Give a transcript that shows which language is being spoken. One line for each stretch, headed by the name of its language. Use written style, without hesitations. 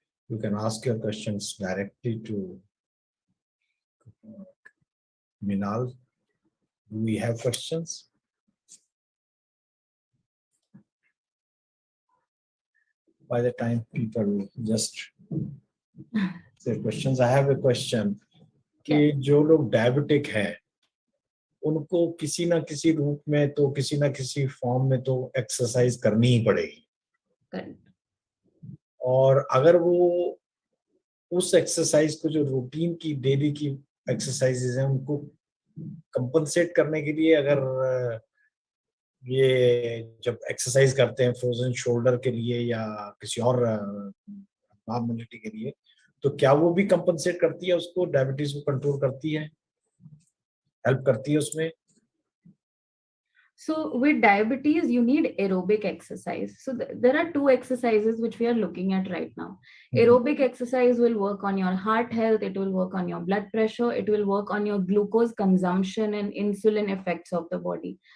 English: You can ask your questions directly to Minal. Do we have questions? By the time people just say questions, I have a question.
Hindi: कि जो लोग diabetic हैं उनको किसी ना किसी रूप में तो किसी ना किसी फॉर्म में तो एक्सरसाइज करनी ही पड़ेगी, और अगर वो उस एक्सरसाइज को जो रूटीन की डेली की एक्सरसाइजेज हैं उनको कंपनसेट करने के लिए अगर ये जब एक्सरसाइज करते हैं फ्रोजन शोल्डर के लिए या किसी और नॉर्मलिटी के लिए, तो क्या वो भी कंपनसेट करती है, उसको डायबिटीज को कंट्रोल करती है, हेल्प करती है उसमें?
English: So with diabetes, you need aerobic exercise. So there are 2 exercises which we are looking at right now. Aerobic exercise will work on your heart health. It will work on your blood pressure. It will work on your glucose consumption and insulin effects of the body.